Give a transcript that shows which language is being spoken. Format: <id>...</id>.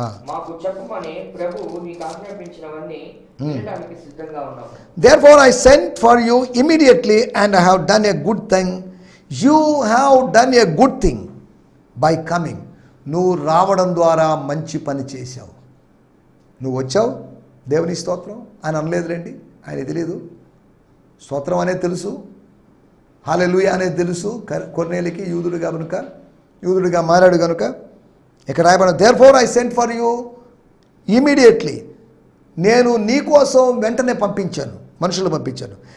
<te>మాకు చెప్పమని ప్రభువు నీకు ఆజ్ఞాపించినవన్నీ వినడానికి సిద్ధంగా ఉన్నాము.</te> <en>Therefore I sent for you immediately and I have done a good thing. You have done a good thing by coming.</en> <te>నువ్వు రావడం ద్వారా మంచి పని చేశావు. నువ్వు వచ్చావు. దేవుని స్తోత్రం. ఆయన అనలేదులేండి, ఆయన తెలియదు. స్తోత్రం అనేది తెలుసు, హల్లెలూయా అనేది తెలుసు కొర్నేలికి, యూదుడిగా మారాడు కనుక. ఇక్కడ రాయబడిన</te> <en>therefore I sent for you immediately,</en> <te>నేను నీ కోసం వెంటనే పంపించాను, మనుషులు పంపించాను.</te>